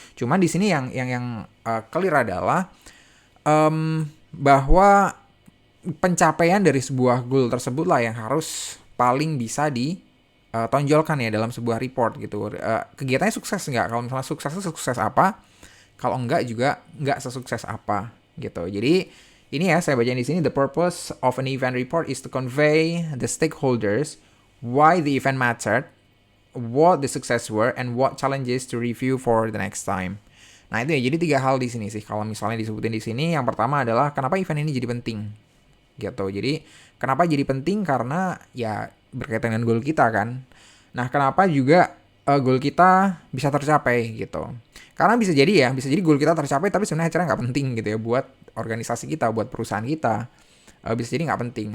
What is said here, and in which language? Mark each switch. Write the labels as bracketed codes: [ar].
[id] Cuman di sini yang clear adalah bahwa pencapaian dari sebuah goal tersebut lah yang harus paling bisa ditonjolkan ya dalam sebuah report gitu. Kegiatannya sukses nggak? Kalau misalnya suksesnya sukses apa? Kalau enggak juga enggak sesukses apa gitu. Jadi ini ya saya bacain di sini, [en] the purpose of an event report is to convey the stakeholders why the event mattered, what the success were, and what challenges to review for the next time. [id] Nah itu ya, jadi 3 hal di sini sih kalau misalnya disebutin di sini. Yang pertama adalah kenapa event ini jadi penting gitu. Jadi kenapa jadi penting, karena ya berkaitan dengan goal kita kan. Nah kenapa juga goal kita bisa tercapai gitu. Karena bisa jadi ya, bisa jadi goal kita tercapai tapi sebenarnya acaranya nggak penting gitu ya buat organisasi kita, buat perusahaan kita. Bisa jadi nggak penting.